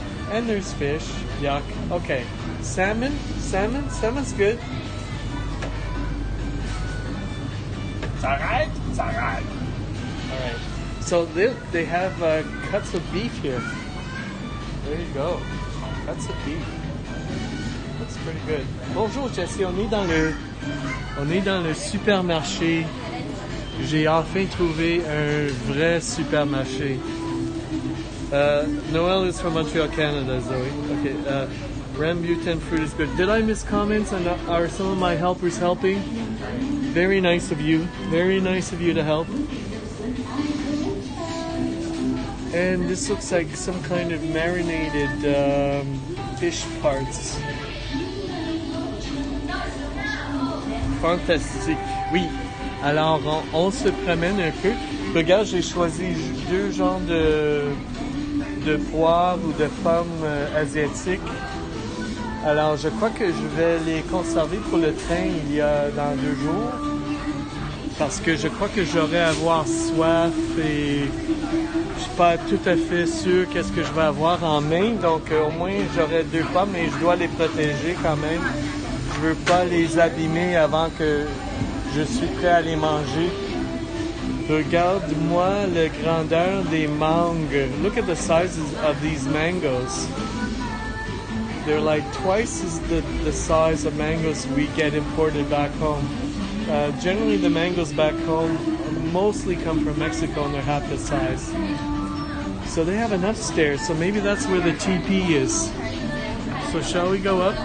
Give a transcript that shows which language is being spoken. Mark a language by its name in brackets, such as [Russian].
[English] And there's fish. Yuck. Okay. Salmon? Salmon? Salmon's good. It's alright? It's alright. Alright. So they have cuts of beef here. There you go. Cuts of beef. Looks pretty good. [French] Bonjour Jessie, on est dans le supermarché. J'ai enfin trouvé un vrai supermarché. [English] Noel is from Montreal, Canada, Zoe. Okay. Rambutan fruit is good. Did I miss comments on are some of my helpers helping? Very nice of you. Very nice of you to help. And this looks like some kind of marinated fish parts. [French] Fantastique. Oui. Alors, on se promène un peu. Regarde, j'ai choisi deux genres de poires ou de pommes asiatiques. Alors, je crois que je vais les conserver pour le train dans 2 jours. Parce que je crois que j'aurai à avoir soif et je suis pas tout à fait sûr qu'est-ce que je vais avoir en main. Donc, au moins, j'aurai 2 pommes et je dois les protéger quand même. Je veux pas les abîmer avant que je suis prêt à les manger. Regarde-moi la grandeur des mangues. [English] Look at the sizes of these mangoes. They're like twice as the size of mangoes we get imported back home. Generally the mangoes back home mostly come from Mexico and they're half the size. So they have enough stairs, so maybe that's where the TP is. So shall we go up?